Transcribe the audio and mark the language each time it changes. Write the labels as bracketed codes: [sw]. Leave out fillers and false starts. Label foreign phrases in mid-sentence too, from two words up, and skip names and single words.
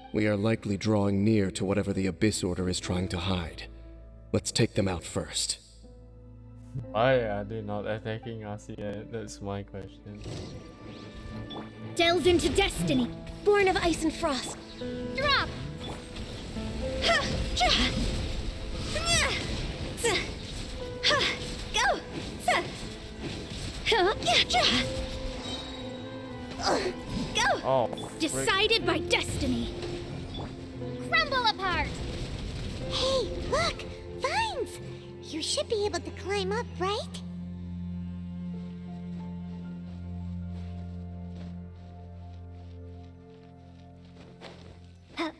[en] We are likely drawing near to whatever the Abyss Order is trying to hide. Let's take them out first. Why are they not attacking us yet? That's my question. Delve into destiny, born of ice and frost. Drop! Ha! Ja! Nya! Tsa! Ha! Go! Tsa! Ha! Ya! Ja! Go! Oh, frick. Decided by destiny. Crumble apart! Hey, look! Vines! You should be able to climb up, right? Huh.